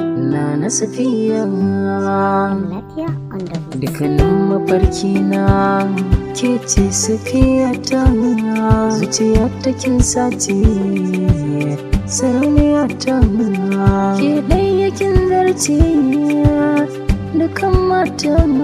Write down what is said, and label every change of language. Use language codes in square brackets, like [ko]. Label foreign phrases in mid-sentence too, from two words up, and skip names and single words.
[ha] Nana Safiya. Lafiya [en] on the go. [ha] Dukkanin mafarki na ke ce Safiya ta. Zuciya ta kin sace. Sarauniya ta. Ke ɗaya kin zarce. Dukan mata.